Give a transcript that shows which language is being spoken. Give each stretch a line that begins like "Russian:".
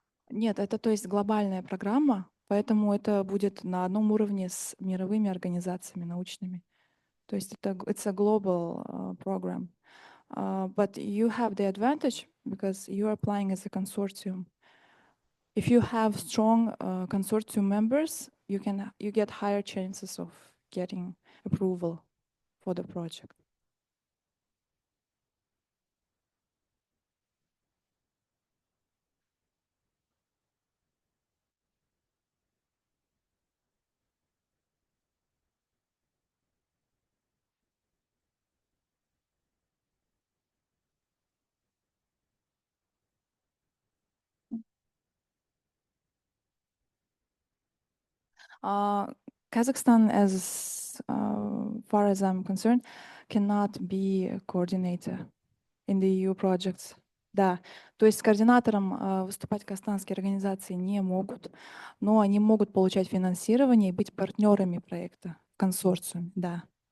Russian: Нет, это то есть глобальная программа, поэтому это будет на одном уровне с мировыми организациями научными. То есть это
English: it's a global program. But you have the advantage because you are applying as a consortium. If you have strong consortium members, you get higher chances of getting approval for the project. Kazakhstan, as far as I'm concerned, cannot be a coordinator in the EU projects.
Russian: Да, то есть координатором выступать казахстанские организации не могут, но они могут получать финансирование и быть партнерами проекта, консорциуме, да.